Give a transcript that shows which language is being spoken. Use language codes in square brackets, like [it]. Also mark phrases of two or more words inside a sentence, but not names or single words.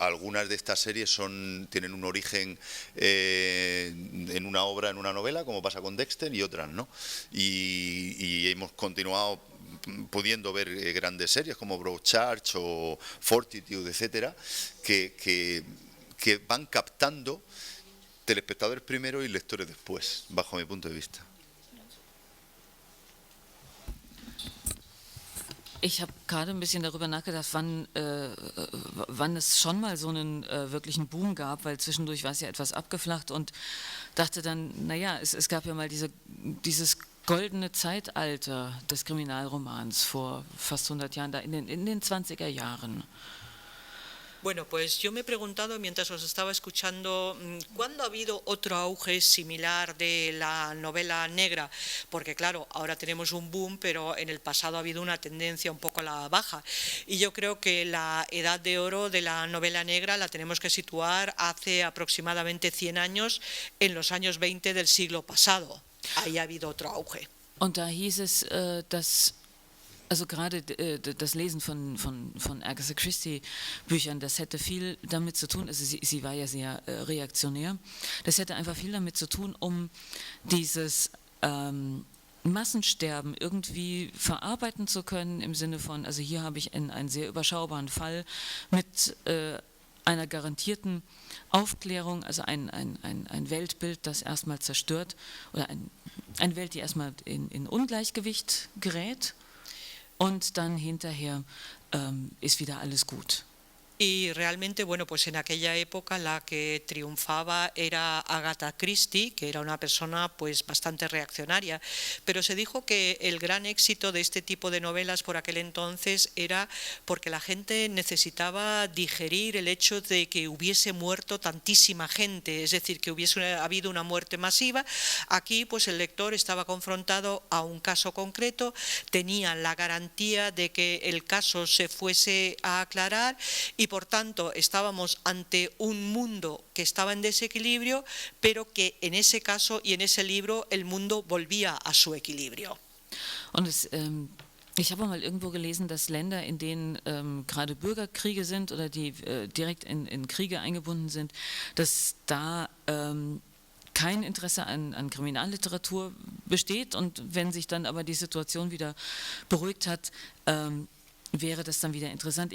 [es] Algunas de estas series tienen un origen en una obra, en una novela, como pasa con Dexter, y otras no. Y hemos continuado pudiendo ver grandes series como Broadchurch o Fortitude, etcétera, que van captando telespectadores primero y lectores después, bajo mi punto de vista. [de] Ich habe gerade ein bisschen darüber nachgedacht, wann es schon mal so einen wirklichen Boom gab, weil zwischendurch war es ja etwas abgeflacht und dachte dann, naja, es gab ja mal dieses goldene Zeitalter des Kriminalromans vor fast 100 Jahren, da in den 20er Jahren. [es] Bueno, pues yo me he preguntado mientras os estaba escuchando, ¿cuándo ha habido otro auge similar de la novela negra? Porque claro, ahora tenemos un boom, pero en el pasado ha habido una tendencia un poco a la baja. Y yo creo que la edad de oro de la novela negra la tenemos que situar hace aproximadamente 100 años, en los años 20 del siglo pasado. Ahí ha habido otro auge. [de] Und da hieß es, dass also gerade das Lesen von Agatha Christie Büchern, das hätte viel damit zu tun, also sie war ja sehr reaktionär, das hätte einfach viel damit zu tun, um dieses Massensterben irgendwie verarbeiten zu können, im Sinne von, also hier habe ich einen sehr überschaubaren Fall mit einer garantierten Aufklärung, also ein Weltbild, das erstmal zerstört, oder eine Welt, die erstmal in Ungleichgewicht gerät. Und dann hinterher ist wieder alles gut. [es] Y realmente, bueno, pues en aquella época la que triunfaba era Agatha Christie, que era una persona pues bastante reaccionaria, pero se dijo que el gran éxito de este tipo de novelas por aquel entonces era porque la gente necesitaba digerir el hecho de que hubiese muerto tantísima gente, es decir, que hubiese habido una muerte masiva. Aquí pues el lector estaba confrontado a un caso concreto, tenía la garantía de que el caso se fuese a aclarar y por tanto estábamos ante un mundo que estaba en desequilibrio, pero que en ese caso y en ese libro el mundo volvía a su equilibrio. [de] Und ich habe mal irgendwo gelesen, dass Länder, in denen gerade Bürgerkriege sind oder die direkt in Kriege eingebunden sind, dass da kein Interesse an Kriminalliteratur besteht, und wenn sich dann aber die Situation wieder beruhigt hat, wäre das dann wieder interessant.